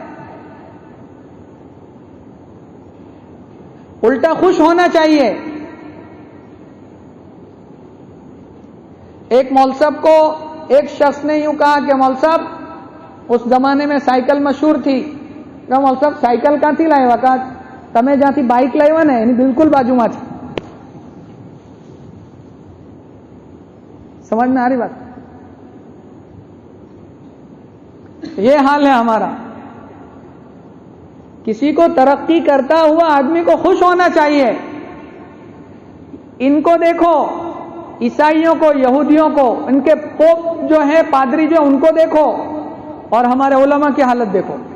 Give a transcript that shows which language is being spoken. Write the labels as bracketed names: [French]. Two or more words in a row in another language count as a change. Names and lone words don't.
[Urdu] الٹا خوش ہونا چاہیے. ایک مول صاحب کو ایک شخص نے یوں کہا کہ مول صاحب اس زمانے میں سائیکل مشہور تھی. کہ مول صاحب سائیکل کہاں تھی لائے وقت [Gujarati] તમે જ્યાંથી બાઇક લાવ્યા ને એની બિલકુલ બાજુમાં છે. [Urdu] سمجھ میں آ رہی بات? یہ حال ہے ہمارا. کسی کو ترقی کرتا ہوا آدمی کو خوش ہونا چاہیے. ان کو دیکھو، عیسائیوں کو، یہودیوں کو، ان کے پوپ جو ہے، پادری جو ان کو دیکھو، اور ہمارے علماء کی حالت دیکھو.